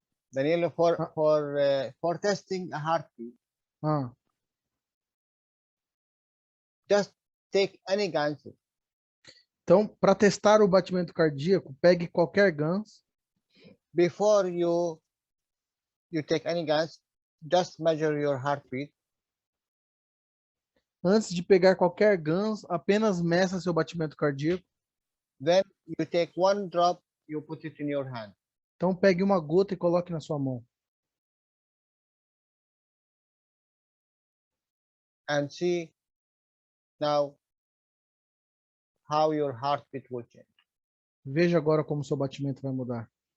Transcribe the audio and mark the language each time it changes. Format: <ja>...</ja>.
<en>Daniel, for testing a heartbeat, just take any ganso.</en> <pt>Então, para testar o batimento cardíaco, pegue qualquer GANS.</pt> <en>Before you take any gans, just measure your heartbeat.</en> <pt>Antes de pegar qualquer GANS, apenas meça seu batimento cardíaco.</pt> <en>Then you take one drop, you put it in your hand.</en> <pt>Então, pegue uma gota e coloque na sua mão.</pt> <en>And see now how your heartbeat will change.</en> <pt>Veja agora como seu batimento vai mudar.</pt>